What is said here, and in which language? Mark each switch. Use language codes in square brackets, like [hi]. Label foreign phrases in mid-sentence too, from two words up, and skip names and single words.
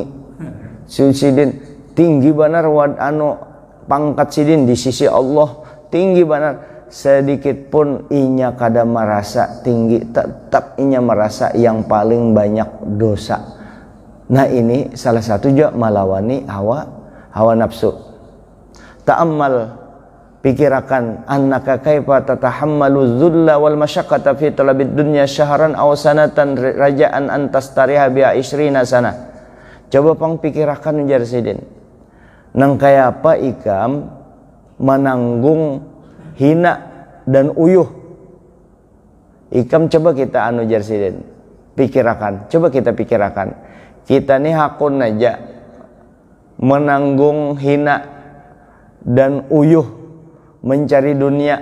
[bjn] Sidin tinggi benar anu pangkat sidin di sisi Allah tinggi benar. Sedikit pun inya kada merasa tinggi, tetap inya merasa yang paling banyak dosa. Nah ini salah satu juga melawani hawa nafsu. Ta'ammal, pikirakan, [ar] أنك كيف تتحمل الذل والمشقة في طلب الدنيا شهرا أو سنة رجاء أن تستريح ب 20 سنة. [bjn] Coba pang pikirakan ujar sidin, nang kaya apa ikam menanggung hina dan uyuh. Ikam coba kita anu jarsidin pikirakan, coba kita pikirakan, kita nih hakun aja menanggung hina dan uyuh mencari dunia.